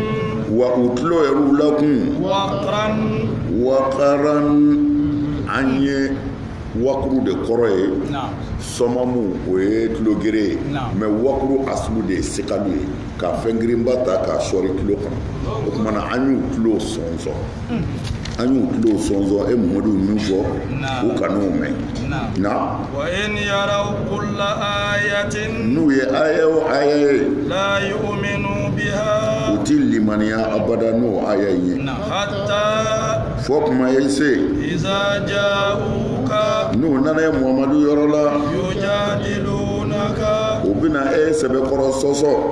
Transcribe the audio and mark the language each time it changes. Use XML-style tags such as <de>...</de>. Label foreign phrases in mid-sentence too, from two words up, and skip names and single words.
<bm>wa u tulo yɛrɛ la kun waqaran an ye wakuru de kɔrɔ ye sɔmamu o ye tulogere ye mais wakuru asulu de ye sekalu ye ka fɛn girinba ta k'a sɔri tulo kɔnɔ o kumana an y'u tulo sɔnsɔn e Muhammadu min fɔ u kan'o mɛn na</bm> <ar>وإن يروا كل آية</ar> <bm>n'u ye aya o aya ye</bm> <ar>لا يؤمنون بها</ar> <bm>u ti limaniya abada n'o aya ye</bm> <ar>hatta</ar> <bm>fo kuma ye se</bm> <ar>إذا جاءوك</ar> <bm>n'u nana ye Muhammadu yɔrɔ la</bm> <ar>yujadilunaka</ar> <bm>u bɛna e sɛbɛkɔrɔ sɔsɔ</bm>